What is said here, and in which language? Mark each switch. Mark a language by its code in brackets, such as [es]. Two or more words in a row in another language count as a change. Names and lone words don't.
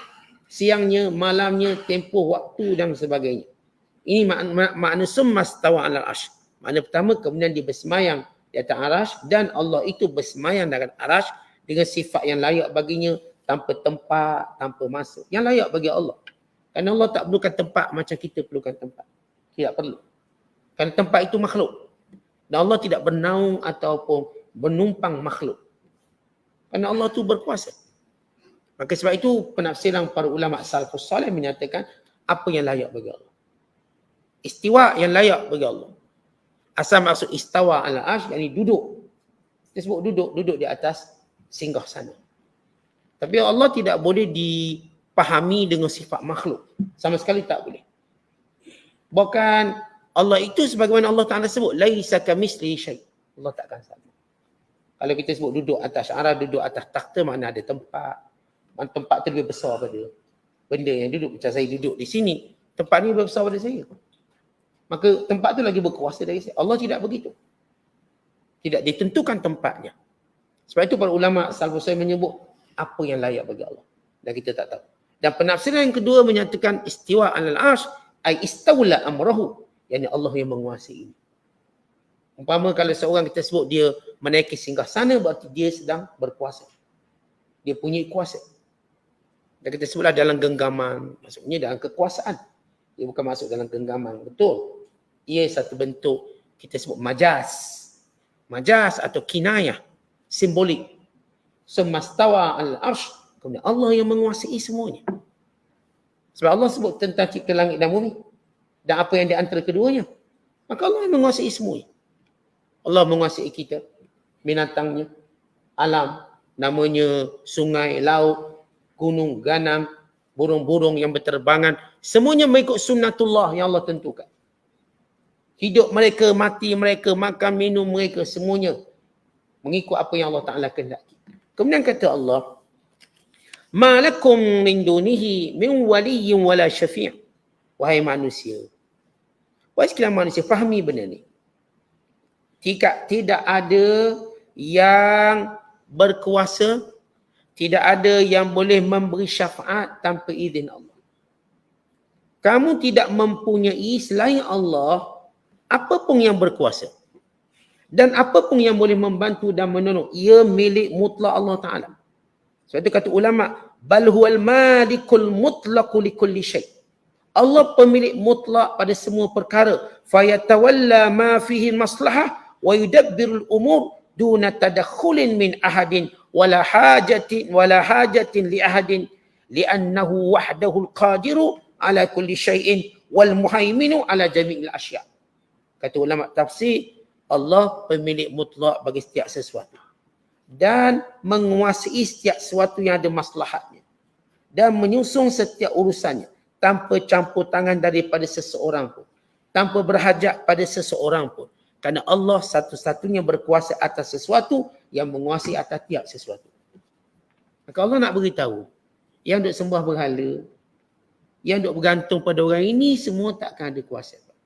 [ms] Siangnya, malamnya, tempoh waktu dan sebagainya. Ini makna [ar] ثم استوى على العرش. [ms] Makna pertama, kemudian dia bersemayam di atas arsy dan Allah itu bersemayam dengan arsy dengan sifat yang layak baginya, tanpa tempat, tanpa masa. Yang layak bagi Allah. Kerana Allah tak perlukan tempat macam kita perlukan tempat. Tidak perlu. Kerana tempat itu makhluk. Dan Allah tidak bernaung ataupun menumpang makhluk. Kerana Allah itu berkuasa. Maka sebab itu penafsiran para ulama salafus salih menyatakan apa yang layak bagi Allah. Istiwa yang layak bagi Allah. Asal maksud [ar] استوى على العرش, [ms] yakni duduk. Kita sebut duduk di atas singgah sana. Tapi Allah tidak boleh dipahami dengan sifat makhluk. Sama sekali tak boleh. Bahkan Allah itu sebagaimana Allah Ta'ala sebut, [ar] ليس كمثله شيء'. [ms] Allah takkan sama. Kalau kita sebut duduk atas arah, duduk atas takhta, mana ada tempat. Mana tempat tu lebih besar pada benda yang duduk. Macam saya duduk di sini, tempat ni lebih besar pada saya. Maka tempat tu lagi berkuasa dari saya. Allah tidak begitu. Tidak ditentukan tempatnya. Sebab itu para ulama salafus salih menyebut apa yang layak bagi Allah. Dan kita tak tahu. Dan penafsiran yang kedua menyatakan [ar] استواء على العرش أي استولى أمره. [ms] Yani Allah yang menguasai ini. Umpama kalau seorang kita sebut dia menaiki singgah sana, berarti dia sedang berkuasa. Dia punya kuasa. Dan kita sebutlah dalam genggaman. Maksudnya dalam kekuasaan. Dia bukan masuk dalam genggaman. Betul. Ia satu bentuk kita sebut majaz. Majaz atau kinayah. Simbolik. [ar] ثم استوى العرش. [ms] Kemudian Allah yang menguasai semuanya. Sebab Allah sebut tentang cipta langit dan bumi. Dan apa yang di antara keduanya. Maka Allah yang menguasai semuanya. Allah menguasai kita. Binatangnya. Alam. Namanya sungai, laut, gunung, ganam, burung-burung yang berterbangan. Semuanya mengikut sunnatullah yang Allah tentukan. Hidup mereka, mati mereka, makan, minum mereka, semuanya mengikut apa yang Allah Ta'ala kehendaki. Kemudian kata Allah, [ar] "ما لكم من دونه من ولي ولا شفيع'." [ms] Wahai manusia. Wahai sekalian manusia, fahami benda ni. Tidak ada yang berkuasa, tidak ada yang boleh memberi syafaat tanpa izin Allah. Kamu tidak mempunyai selain Allah apapun yang berkuasa. Dan apapun yang boleh membantu dan menolong. Ia milik mutlak Allah Ta'ala. Sebab itu kata ulama, [ar] بل هو المالك المطلق لكل شيء'. [ms] Allah pemilik mutlak pada semua perkara. [ar] فيتولى ما فيه مصلحة ويدبر الأمور دون تدخل من أحد ولا حاجة لأحد لأنه وحده القادر على كل شيء والمهيمن على جميع الأشياء'. [ms] Kata ulama tafsir, Allah pemilik mutlak bagi setiap sesuatu dan menguasai setiap sesuatu yang ada maslahatnya dan menyusun setiap urusannya tanpa campur tangan daripada seseorang pun, tanpa berhajat pada seseorang pun, kerana Allah satu-satunya berkuasa atas sesuatu yang menguasai atas tiap sesuatu. Maka Allah nak beritahu, yang duk sembah berhala, yang duk bergantung pada orang ini, semua takkan ada kuasa.